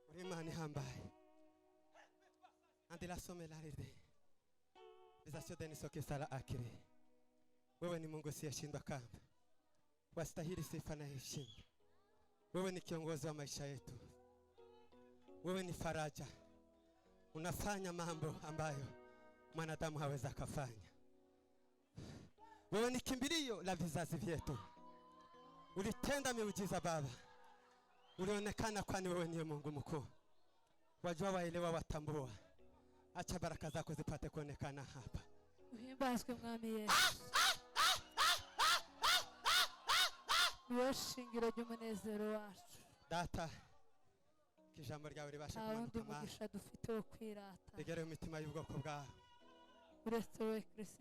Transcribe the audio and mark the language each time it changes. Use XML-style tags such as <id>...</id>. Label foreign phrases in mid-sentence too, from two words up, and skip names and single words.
<sw>Imana ihambaye andila somelaride izasiodeni soke sala akire. Wewe ni Mungu siyeshindwa kamba, wastahili sifa na heshima. Wewe ni kiongozi wa maisha yetu, wewe ni faraja, unafanya mambo ambayo mwanadamu hawezi kufanya. Wewe ni kimbilio la vizazi vyetu, ulitenda miujiza Baba, ulionekana kwani wewe ni Mungu mkuu. Wajua, waelewa, watambua. Acha baraka zako zipate kuonekana hapa.</sw> <rn>Uhimbazwe mwami Yesu. Niwe shingiro ry'umunezero wacu. Data, kijambo ryawe ribasha Wundi kumanuka mugisha dufite wo kwirata. rigere mu mitima y'ubwoko bwawe. Uretse we Kristo.</rn>